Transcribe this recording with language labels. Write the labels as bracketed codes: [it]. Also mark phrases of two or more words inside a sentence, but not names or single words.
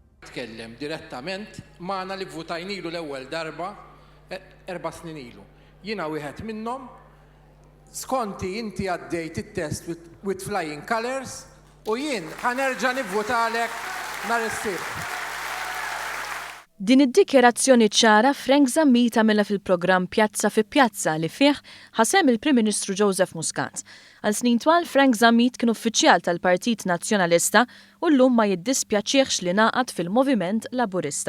[mt] jitkellem direttament magħna li vvutajnilu l-ewwel darba 4 snin ilu. Jiena wieħed minnhom, skonti inti għaddejt it-test [en] with flying colors [mt] u jien ħanerġa' nivvutalek nhar is-sibt. Din id-dikjerazzjoni ċara Frank Zammit għamilha fil-programm Pjazza fi Pjazza li fih ħasem il-Prim Ministru Joseph Muscat. Għal snin twal Frank Zammit kien uffiċjal tal-Partit Nazzjonalista u llum ma jiddispjaċihx li ngħaqad fil-Moviment Laburista.